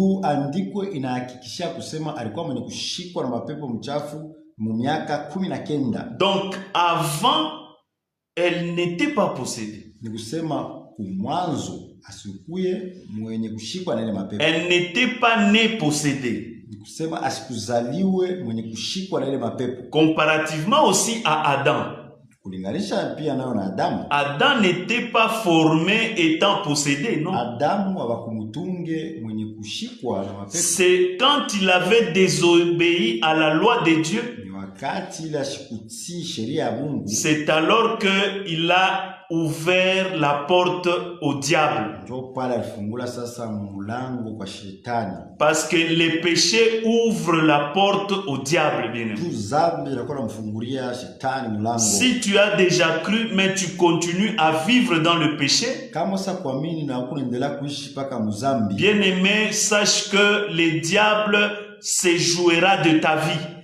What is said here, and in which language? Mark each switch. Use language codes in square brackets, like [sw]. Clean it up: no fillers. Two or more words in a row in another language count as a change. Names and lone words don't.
[fr] Donc avant, elle n'était pas possédée. Elle n'était pas née possédée. Comparativement aussi à Adam. [sw] Kulinganisha pia nayo na Adamu. [fr] Adam n'était pas formé étant possédé, non. [sw] Adamu abakumutunge mwenye kushikwa na mapepo. [fr] C'est quand il avait désobéi à la loi de Dieu. [sw] Ni wakati ila shikutii sheria ya Mungu. [fr] C'est alors que il a ouvert la porte au diable. [sw] Ndio pale alifungula sasa mlango kwa shetani. [fr] Parce que les péchés ouvrent la porte au diable, bien aimé. Si tu as déjà cru, mais tu continues à vivre dans le péché, bien aimé, sache que le diable se jouera de ta vie.